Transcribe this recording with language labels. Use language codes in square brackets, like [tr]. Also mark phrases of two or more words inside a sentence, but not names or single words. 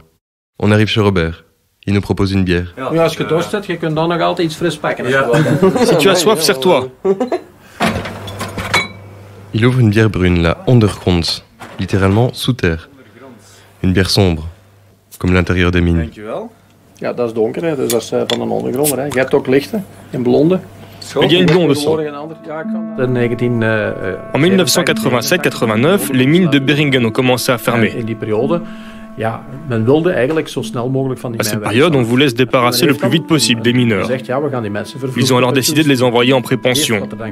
[fr] On arrive chez Robert. Il nous propose une bière. Si tu as soif, sers-toi. Il ouvre une bière brune, la Ondergrond, littéralement sous terre. Une bière sombre, comme l'intérieur des mines. [nl] Ja, dat is donker, hè. Dus dat is van een ondergrond. Hè. Je hebt ook lichten in blonde. [fr] Il y a une blonde aussi. En 1987-89, les mines de Beringen ont commencé à fermer. À cette période, on voulait se débarrasser le plus vite possible des mineurs. Ils ont alors décidé de les envoyer en prépension.